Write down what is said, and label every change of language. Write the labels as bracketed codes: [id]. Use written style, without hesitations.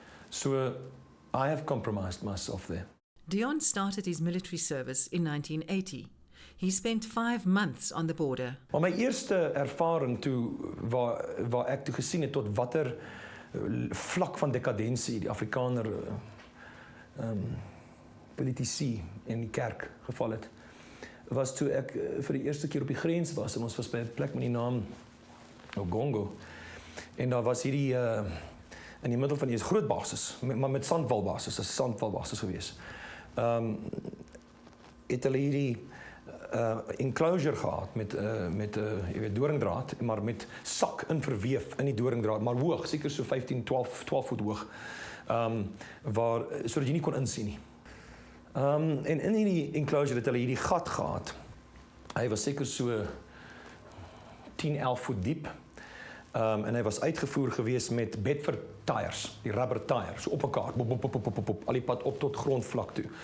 [en] So I have compromised myself there. Dion started his military service in 1980. He spent 5 months on the border. [af] Maar my eerste ervaring toe waar ek toe gesien het tot watter vlak van dekadensie die Afrikaner politici in die kerk geval het, was toe ek vir die eerste keer op die grens was en ons was by 'n plek met die naam Ogongo. En daar was hierdie in die middel van die groot basis, maar met sandwalbasis, 'n sandwalbasis gewees. Het hulle hierdie enclosure gehad met jy weet doringdraad, maar met sak in verweef in die doringdraad, maar hoog, seker so 15, 12 voet hoog. Waar sodat jy nie kon insien nie. En in hierdie enclosure het hulle hierdie gat gehad. Hy was seker so 10, 11 voet diep. En hy was uitgevoer gewees met Bedford tires, die rubber tire, so op mekaar, al die pad op tot grondvlak toe.